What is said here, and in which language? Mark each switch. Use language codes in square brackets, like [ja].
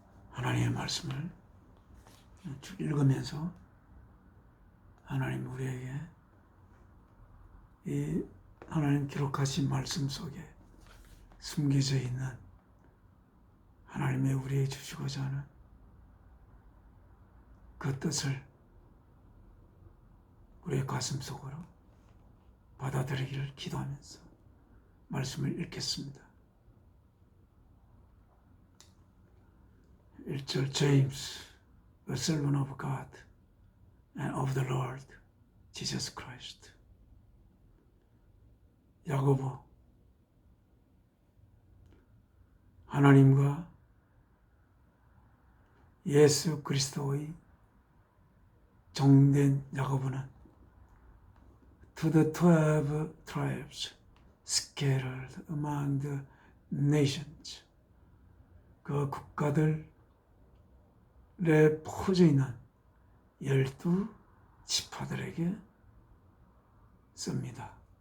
[ko] 하나님의 말씀을 쭉 읽으면서 하나님 우리에게 이 하나님 기록하신 말씀 속에 숨겨져 있는 하나님의 우리에게 주시고자 하는 그 뜻을 우리의 가슴 속으로 받아들이기를 기도하면서 말씀을 읽겠습니다. [en] 1절 James, a servant of God and of the Lord Jesus Christ. 야고보, [ko] 하나님과 예수 그리스도의 종된 야고보는 [en] to the 12 tribes scattered among the nations, [ko] 그 국가들에 퍼져 있는 12 지파들에게 씁니다.